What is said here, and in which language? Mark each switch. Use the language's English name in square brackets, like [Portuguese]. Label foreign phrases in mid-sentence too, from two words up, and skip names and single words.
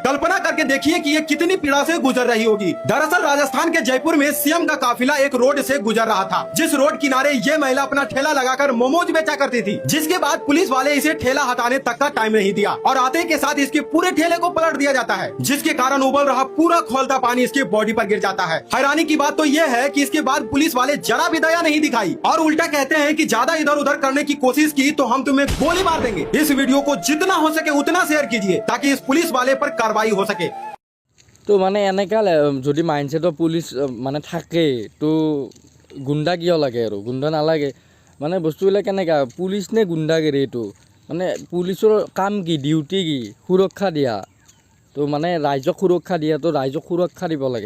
[Hindi] कल्पना करके देखिए कि ये कितनी पीड़ा से गुजर रही होगी। दरअसल राजस्थान के जयपुर में सीएम का काफिला एक रोड से गुजर रहा था, जिस रोड किनारे ये महिला अपना ठेला लगाकर मोमोज बेचा करती थी, जिसके बाद पुलिस वाले इसे ठेला हटाने तक का टाइम नहीं दिया और आते के साथ इसके पूरे ठेले को पलट दिया जाता है, जिसके कारण उबल रहा पूरा खौलता पानी इसके बॉडी पर गिर जाता है। हैरानी की बात तो यह है कि इसके बाद पुलिस वाले जरा भी दया नहीं दिखाई और उल्टा कहते हैं कि ज्यादा इधर उधर करने की कोशिश की तो हम तुम्हें गोली मार देंगे। इस वीडियो को जितना हो सके उतना शेयर कीजिए ताकि इस पुलिस वाले पर कार्रवाई हो सके। [Assamese] তো মানে এনেকুৱা যদি মাইণ্ডছেটৰ পুলিচ মানে থাকে, তো গুণ্ডা কিয় লাগে? আৰু গুণ্ডা নালাগে। মানে বস্তুবিলাক কেনেকুৱা, পুলিচ নে গুণ্ডাগিৰি? এইটো মানে পুলিচৰ কাম কি, ডিউটি কি? সুৰক্ষা দিয়া। তো মানে ৰাইজক সুৰক্ষা দিয়া, তো ৰাইজক সুৰক্ষা দিব লাগে।